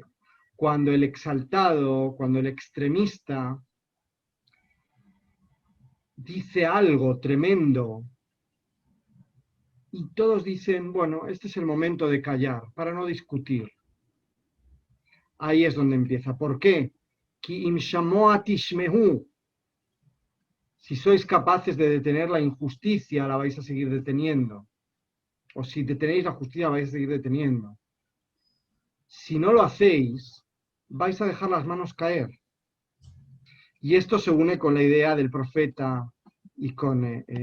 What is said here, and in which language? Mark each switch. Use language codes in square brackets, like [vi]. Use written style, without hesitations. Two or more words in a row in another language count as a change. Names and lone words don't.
[es] Cuando el exaltado, cuando el extremista dice algo tremendo y todos dicen, bueno, este es el momento de callar, para no discutir. Ahí es donde empieza. ¿Por qué? [he] כי אם שמוע תשמעו. [es] Si sois capaces de detener la injusticia, la vais a seguir deteniendo. O si detenéis la justicia, la vais a seguir deteniendo. Si no lo hacéis, vais a dejar las manos caer. Y esto se une con la idea del profeta y con...